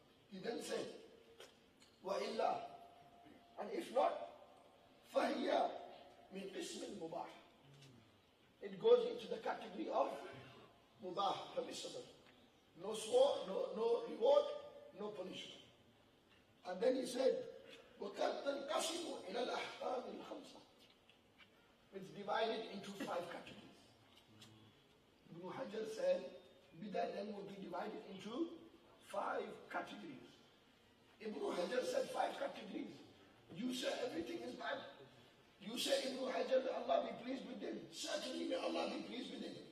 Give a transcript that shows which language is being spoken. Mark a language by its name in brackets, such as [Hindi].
[English] He then said, وَإِلَّا, and if not, [Arabic] فَهِيَ مِنْ قِسْمِ الْمُبَاحِ. [English] It goes into the category of mubah, permissible. No sword, no reward, no punishment. And then he said, [Arabic] وَقَدْ تَنْقَسِمُ إِلَى الْأَحْكَامِ الْخَمْسَةِ. [English] It's divided into 5 categories. Ibn Hajar said, bid'ah then will be divided into 5 categories. Ibn Hajar said 5 categories. You say everything is bad. You say Ibn Hajar, may Allah be pleased with him. Certainly may Allah be pleased with him.